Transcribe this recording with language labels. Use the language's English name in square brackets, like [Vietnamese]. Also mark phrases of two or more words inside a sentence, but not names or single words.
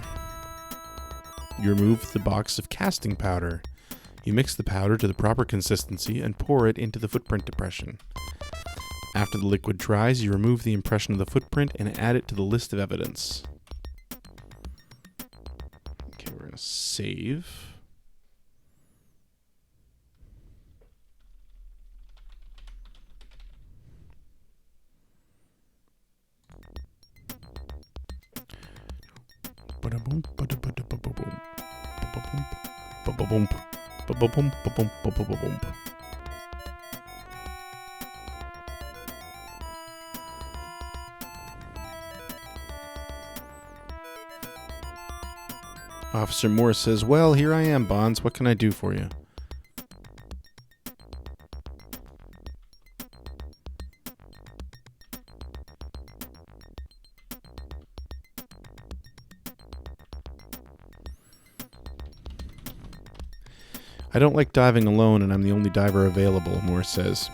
[English] You remove the box of casting powder. You mix the powder to the proper consistency and pour it into the footprint depression. After the liquid dries, you remove the impression of the footprint and add it to the list of evidence. Okay, we're going to save. Ba-da-boom, ba-da-ba-da-ba-ba-boom. Ba-ba-boom, ba-ba-boom. Ba-ba-boom, ba-boom, ba-ba-boom. Officer Morris says, "Well, here I am, Bonds. What can I do for you?" "I don't like diving alone, and I'm the only diver available," Morris says.